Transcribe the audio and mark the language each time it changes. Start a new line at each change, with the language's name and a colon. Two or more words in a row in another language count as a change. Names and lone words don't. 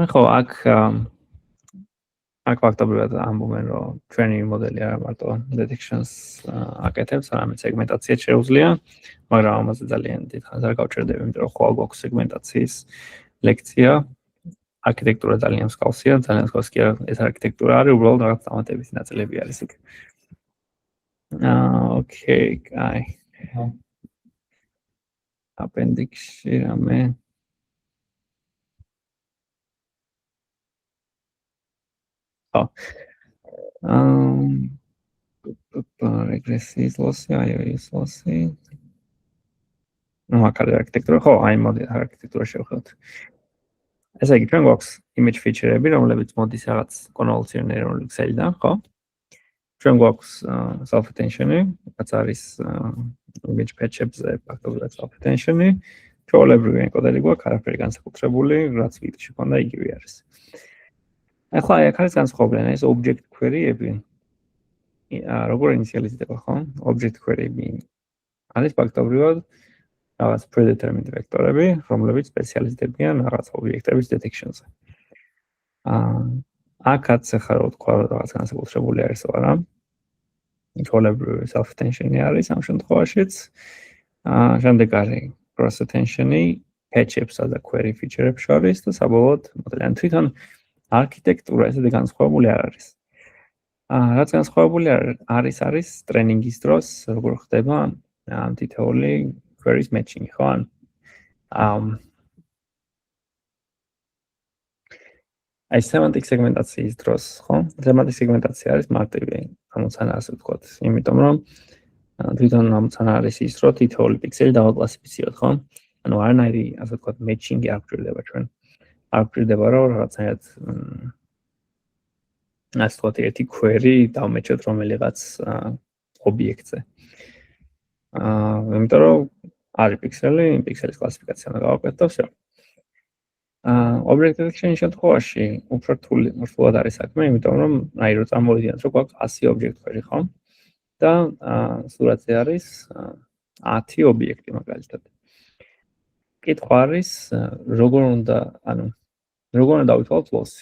Georgian: ხო, აქ ფაქტობრივად ამბობენ, რომ ჩვენი მოდელი არა მარტო detections აკეთებს, არამედ სეგმენტაციაც შეუძლია, მაგრამ ამაზე ძალიან დიდ ხანს არ გავჩერდები, იმიტომ რომ ხვალ გვაქვს სეგმენტაციის ლექცია. არქიტექტურა ძალიან მსგავსია, ძალიან მსგავსი კი არა, ეს არქიტექტურა არის, უბრალოდ რაღაც დამატებითი ნაწილები არის იქ. ოკეი, კაი. Appendix-ში რამე
English: regressive lossy, IOS lossy.
Georgian: ნუ აქ არის არქიტექტურა, ხო, აი მოდი არქიტექტურა შევხედოთ. ესე იგი, ჩვენ გვაქვს image feature-ები, რომლებიც მოდის რაღაც კონვოლუციური ნეირონული ქსელიდან, ხო? ჩვენ გვაქვს self-attention-ი, რაც არის image patch-ებზე ფაქტობრივად self-attention-ი. ჩვეულებრივი ენკოდერი გვაქვს, არაფერი განსაკუთრებული, რაც ვიდეოში ქონდა იგივე არის. ახლა აქ არის განსხვავებული, ეს
English: object query-
Georgian: ები. როგორ ინიციალიზდება, ხო?
English: Object query-
Georgian: ები არის ფაქტობრივად რაღაც predetermined ვექტორები, რომლებიც სპეციალიზდებიან რაღაც ობიექტების detection-ზე. აქაც ახლა რო თქვა, რაღაც განსაკუთრებული არის თუ არა. ჩვეულებრივი self-attention-ი არის ამ შემთხვევაშიც. შემდეგ არის
English: cross attention-
Georgian: ი, patch-ებსა და
English: query feature-
Georgian: ებს შორის და საბოლოოდ მოდელი თვითონ არქიტექტურა ესეთი განსხვავებული არ არის. რაც განსხვავებული არის ტრენინგის დროს, როგორ ხდება ამ თითოეული
English: queries matching,
Georgian: ხო? აი semantic segmentაციის დროს, ხო? Semantic segmentაცია არის მარტივი, ამოცანა ასე ვთქვათ, იმიტომ რომ თვითონ ამცან არის ის, რომ თითოეული პიქსელი დავაკლასიფიციოთ, ხო? ანუ არანაირი, ასე ვთქვათ, matching-ი არ გვჭირდება ჩვენ. არ გვჭირდება, რომ რაღაცნაირად ასე ვთქვათ, ერთი query დავმეჩოთ რომელიღაც ობიექტზე. იმიტომ რომ არის პიქსელი, პიქსელის კლასიფიკაცია უნდა გავაკეთოთ და всё.
English: Object detection-
Georgian: ის შემთხვევაში უფრო რთულად არის საქმე, იმიტომ რომ აი რო წარმოვიდგინოთ, რომ გვაქვს 100 object query, ხო? და სურათზე არის 10 ობიექტი მაგალითად. კითხვა არის, როგორ უნდა დავითვალოთ loss-ი.